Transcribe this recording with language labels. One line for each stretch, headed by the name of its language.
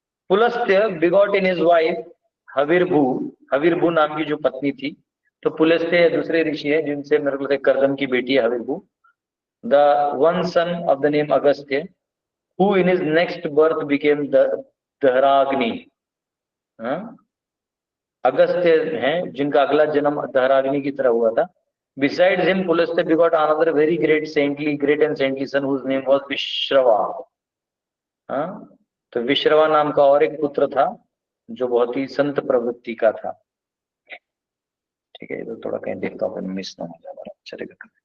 Hindi: Pulastya
English: begot in his wife
Hindi: हविर्भू। हविर्भू नाम की जो पत्नी थी, तो पुलस्त्य दूसरे ऋषि है जिनसे मेरे को कर्दम की बेटी है हविर्भू।
English: The one son of the name Agastya who in his next birth became the Dahragni.
Hindi: Agastya हैं जिनका अगला जन्म दहराग्नि की तरह हुआ था।
English: Besides him, Pulastya begot another very great and saintly son whose name was Vishrava.
Hindi: तो विश्रवा नाम का और एक पुत्र था जो बहुत ही संत प्रवृत्ति का था। ठीक है, तो थोड़ा कहीं देखता हूँ मिस ना हो जाए, चलेगा।